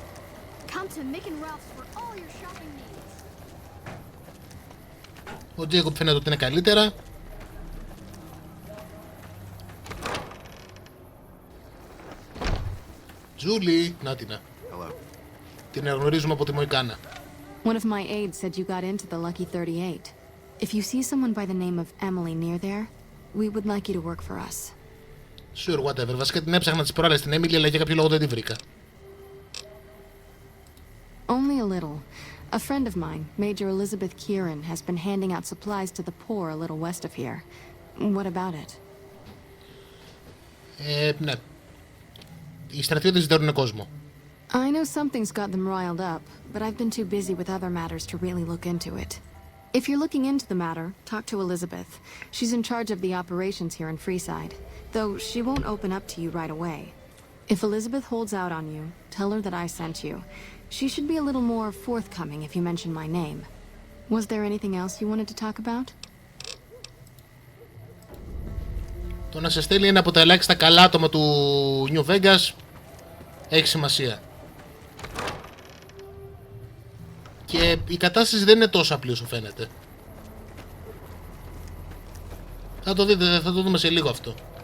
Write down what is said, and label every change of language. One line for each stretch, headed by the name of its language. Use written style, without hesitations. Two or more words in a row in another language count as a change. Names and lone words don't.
Greek: Ο Τζέικοπ φαίνεται ότι είναι καλύτερα. Τζούλη, να την. Την γνωρίζουμε από τη Μοϊκάνα.
English: One of my aides said you got into the Lucky 38. If you see someone by the name of Emily near there, we would like you to work for us. Sure, whatever.
Greek: Βασικά την έψαχνα τις προάλλες την Emily, αλλά για κάποιο λόγο δεν τη βρήκα.
English: Only a little. A friend of mine, Major Elizabeth Kieran, has been handing out supplies to the poor a little west of here. What about it?
Greek: Ναι. Οι στρατιώτες ζητάρουνε κόσμο.
English: I know something's got them riled up, but I've been too busy with other matters to really look into it. If you're looking into the matter, talk to Elizabeth. She's in charge of the operations here in Freeside, though she won't open up to you right away. If Elizabeth holds out on you, tell her that I sent you. She should be a little more forthcoming if you mention my name. Was there anything else you wanted to talk about?
Greek: Το να σε στέλνει ένα από τα ελάχιστα καλά άτομα του New Vegas έχει σημασία. Και η κατάσταση δεν είναι τόσο απλή όσο φαίνεται. Θα το δείτε, θα το δούμε σε λίγο αυτό.